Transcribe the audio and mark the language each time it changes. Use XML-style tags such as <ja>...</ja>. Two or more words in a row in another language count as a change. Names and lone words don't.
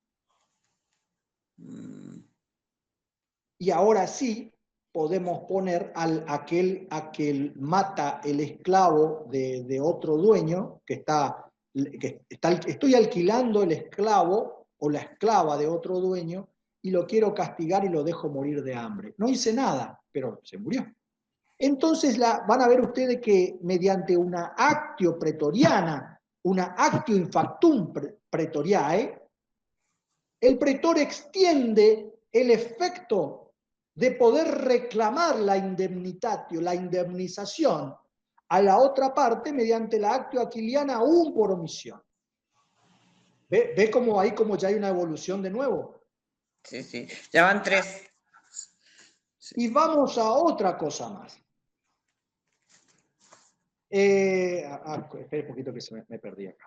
<es>Y ahora sí podemos poner aquel mata el esclavo de otro dueño, estoy alquilando el esclavo o la esclava de otro dueño y lo quiero castigar y lo dejo morir de hambre. No hice nada, pero se murió. Entonces van a ver ustedes que mediante una</es> <la>actio pretoriana,</la> <es>una</es> <la>actio in factum pretoriae,</la> <es>el pretor extiende el efecto de poder reclamar la indemnitatio, la indemnización, a la otra parte mediante la</es> <la>actio aquiliana</la> <es>aún por omisión. ¿Ve cómo ahí como ya hay una evolución de nuevo? Sí, sí. Ya van 3. Y vamos a otra cosa más. Espera un poquito que me perdí acá.</es>